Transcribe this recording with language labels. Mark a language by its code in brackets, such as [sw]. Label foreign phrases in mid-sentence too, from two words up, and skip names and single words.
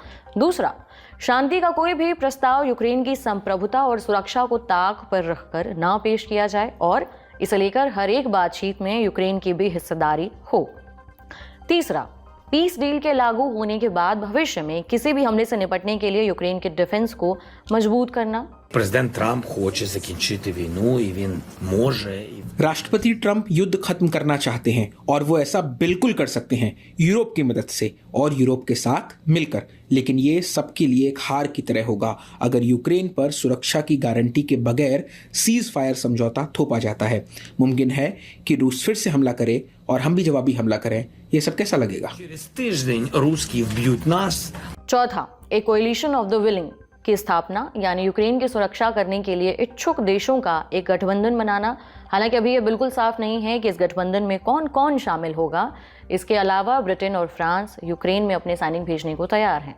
[hi] दूसरा, शांति का कोई भी प्रस्ताव यूक्रेन की संप्रभुता और सुरक्षा को ताक पर रखकर ना पेश किया जाए और इसे लेकर हर एक बातचीत में यूक्रेन की भी हिस्सेदारी हो। तीसरा, [en] peace deal [hi] के लागू होने के बाद भविष्य में किसी भी हमले से निपटने के लिए यूक्रेन के डिफेंस को मजबूत करना। [uk] Президент Трамп хоче закінчити війну, і він може. [hi] राष्ट्रपति ट्रंप युद्ध खत्म करना चाहते हैं और वो ऐसा बिल्कुल कर सकते हैं यूरोप की मदद से और यूरोप के साथ मिलकर, लेकिन ये सबके लिए एक हार की तरह होगा अगर यूक्रेन पर सुरक्षा की गारंटी के बगैर [en] cease fire [hi] समझौता थोपा जाता है। मुमकिन है कि रूस फिर से हमला करे और हम भी जवाबी हमला करें। ये सब कैसा लगेगा? [uk] Через тиждень русські вб'ють нас. [hi] चौथा, एक [en] coalition of the willing [hi] की स्थापना, यानी यूक्रेन की सुरक्षा करने के लिए इच्छुक देशों का एक गठबंधन बनाना। हालांकि अभी ये बिल्कुल साफ नहीं है कि इस गठबंधन में कौन कौन शामिल होगा। इसके अलावा ब्रिटेन और फ्रांस यूक्रेन में अपने सैनिक भेजने को तैयार हैं।